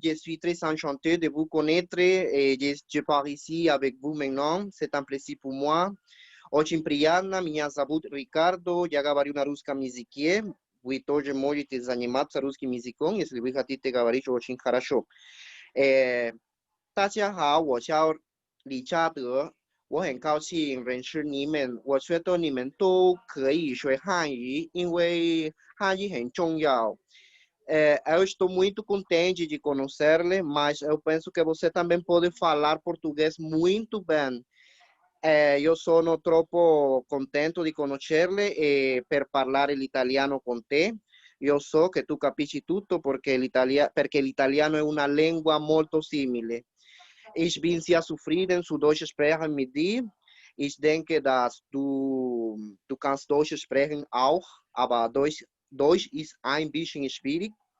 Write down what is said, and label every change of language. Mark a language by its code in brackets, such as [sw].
[fr] Je suis très enchanté de vous connaître. Je pars ici avec vous maintenant. C'est un plaisir pour moi. [ru] Очень приятно. Меня зовут Ricardo. Я говорю на русском языке. Вы тоже можете заниматься русским языком, если вы хотите говорить очень хорошо. [zh] 大家好，我叫李嘉德，我很高兴认识你们。我觉得你们都可以学汉语，因为汉语很重要。 [pt] Eu estou muito contente de conhecer-lhe, mas eu penso que você também pode falar português muito bem. [it] Io sono troppo contento di conoscerle per parlare l'italiano con te. Io so che tu capisci tutto perché l'italiano è una lingua molto simile. [de] Ich bin sehr zufrieden zu Deutsch sprechen mit dir. Ich denke, dass du kannst Deutsch sprechen auch, aber Deutsch ist ein bisschen schwierig.